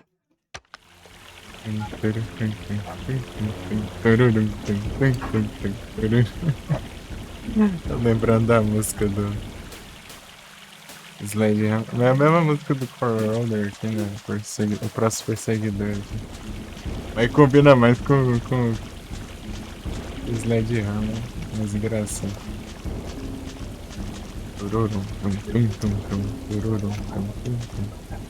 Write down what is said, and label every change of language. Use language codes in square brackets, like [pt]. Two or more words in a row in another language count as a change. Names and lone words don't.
[pt] Tum, turum, tum, tum, tum, tum, tum, tururum, tum, tum, tum, tum, tururum. Tô lembrando da música do Slade Hammer. É a mesma música do Coroller aqui, né? O próximo perseguidor aqui. Mas combina mais com o Slade Hammer. Mais engraçado. Tururum, tum, tum, tum, tum, tururum, tum, tum, tum.